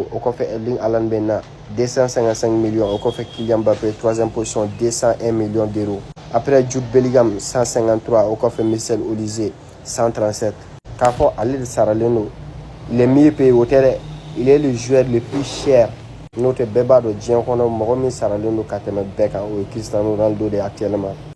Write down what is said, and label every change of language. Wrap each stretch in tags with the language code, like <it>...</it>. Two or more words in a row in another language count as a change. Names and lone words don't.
<bm>Au kɔfɛ Erling Haaland bɛ na 255 millions. Au kɔfɛ Kylian Mbappé</bm> <fr>3e position 201 millions d'euros.</fr> <bm>Après Jude Bellingham 153. Au kɔfɛ Michel Olise 137. K'a fɔ ale de saralen don.</bm> <fr>Il est mieux payé au terrain. Il est le joueur le plus cher.</fr> <bm>N'o tɛ bɛɛ b'a dɔn diɲɛ kɔnɔ mɔgɔ min saralen don ka tɛmɛ bɛɛ kan o ye Cristiano Ronaldo de actuellement.</bm>